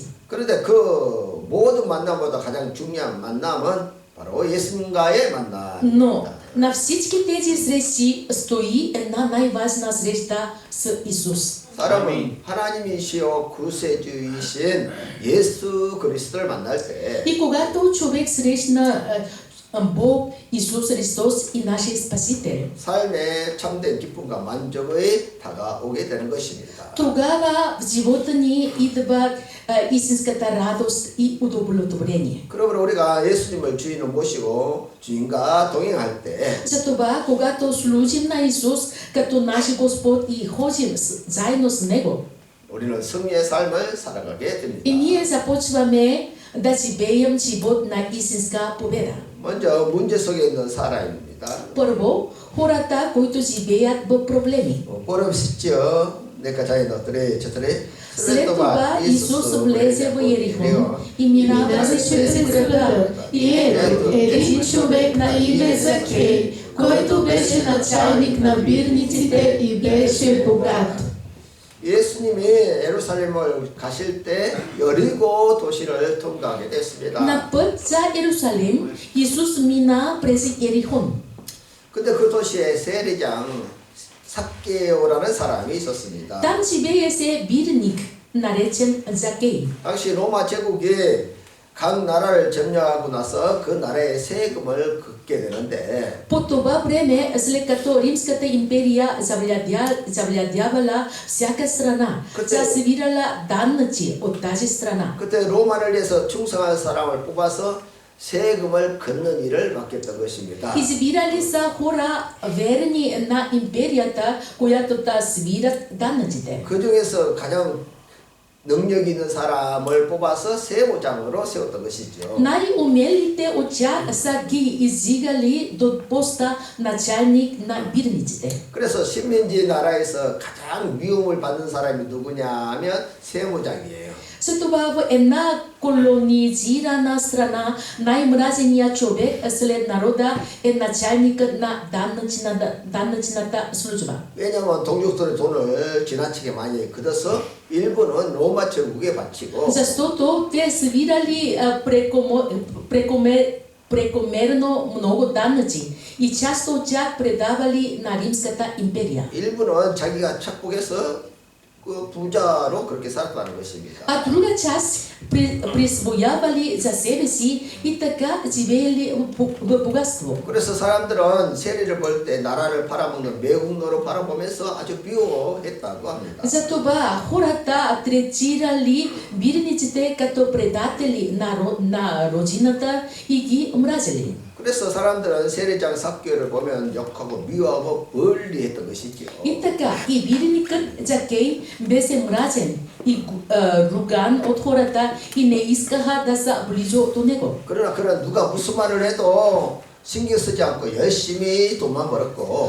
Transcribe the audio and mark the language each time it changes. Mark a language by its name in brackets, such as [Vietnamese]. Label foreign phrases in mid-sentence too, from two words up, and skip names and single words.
[Korean] 그런데 그 모든 만남보다 가장 중요한 만남은 바로 예수님과의 만남입니다. [Bulgarian] Но на всички тези срещи стои една най-важна среща с Исус. [Korean] 사람은 하나님이시여 구세주이신 예수 그리스도를 만날 때 [Bulgarian] И когато човек срещна Бог Иисус Христос и нашия Спасител. [Korean] 삶의 참된 기쁨과 만족의 다가오게 되는 것입니다. [Bulgarian] Тогава в живота ни идва истинската радост и удовлетворение. [Korean] 그러므로 우리가 예수님을 주인으로 모시고 주인과 동행할 때 [Bulgarian] Затова, когато служим на Исус като наш Господ и ходим заедно с Него, [Korean] 우리는 승리의 삶을 살아가게 됩니다. [Bulgarian] и ние започваме да живеем живот на истинска победа. [Korean] 먼저 문제 속에 있는 사람입니다. [Bulgarian] Първо, хората, които живеят в проблеми. 보름 쉽죠. 내가 자기 너들의 저들의 След това Исус влезе в Ерихон и минаваше през града. И ето, един човек на име Закей, който беше началник на бирниците и беше богат. [Korean] 예수님이 예루살렘을 가실 때 여리고 도시를 통과하게 됐습니다. [Bulgarian] На път за Иерусалим Исус мина през Ерихон. [Korean] 근데 그 도시에 세리장 삭개오라는 사람이 있었습니다. [Bulgarian] Там живееше бирник, наречен Закей. [Korean] 당시 로마 제국이 각 나라를 점령하고 나서 그 나라의 세금을 걷게 되는데 [Bulgarian] По това време, след като Римската империя завладявала всяка страна, тя събирала данъци от тази страна. [Korean] 그때 로마를 위해서 충성한 사람을 뽑아서 세금을 걷는 일을 맡겼던 것입니다. [Bulgarian] Избирали са хора верни на империята, която да събират данъците. [Korean] 그 중에서 가장 능력 있는 사람을 뽑아서 세무장으로 세웠던 것이죠. [Bulgarian] Най-умелите от тях са ги издигали до поста начальник на бирниците. [Korean] 그래서 식민지 나라에서 가장 미움을 받는 사람이 누구냐 하면 세무장이에요. [Bulgarian] Затова в една колонизирана страна най-мразеният човек след народа е начальникът на данъчната служба. [Korean] 왜냐하면 동족들의 돈을 지나치게 많이 걷어서 일부는 로마 제국에 바치고 [Bulgarian] Защото те събирали прекомерно много данъци и част от тях предавали на Римската империя. [Korean] 일부는 자기가 착복해서 그 부자로 그렇게 살았다는 것입니다. [Bulgarian] А друга част присвоявали за себе си и така живеели в богатство. [Korean] 그래서 사람들은 세리를 볼 때 나라를 팔아먹는 매국노로 바라보면서 아주 비호했다고 합니다. [Bulgarian] Затова хората третирали бирниците като предатели на родината и ги омразили. [Korean] 그래서 사람들은 세리장 삭개를 보면 욕하고 미워하고 멀리했던 것이죠. [Bulgarian] И така, и бирникът Закей беше мразен и руган от хората и не искаха да са близо до него. [Korean] 그러나 그런 누가 무슨 말을 해도 신경 쓰지 않고 열심히 돈만 벌었고